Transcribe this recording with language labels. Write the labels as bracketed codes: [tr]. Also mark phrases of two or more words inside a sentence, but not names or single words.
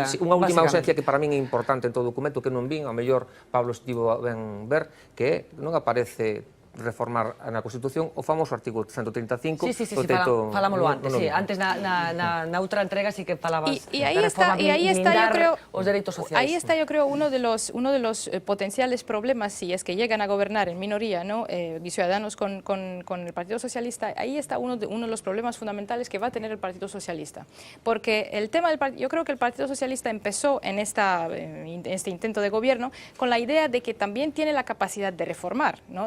[gl] Unha última ausencia que para min é importante en todo o documento, que non vin, ao mellor Pablo estivo ben ver, que non aparece reformar na Constitución o famoso artículo 135. Sí, falámoslo antes, sí, antes na outra entrega sí que falabas [es] y ahí está, yo creo, [gl] os dereitos sociais. [es] Ahí está, yo creo, uno de los potenciales problemas, si es que llegan a gobernar en minoría, ¿no? Ciudadanos con el Partido Socialista, ahí está uno de los problemas fundamentales que va a tener el Partido Socialista, porque el tema yo creo que el Partido Socialista empezó en este intento de gobierno con la idea de que también tiene la capacidad de reformar, ¿no?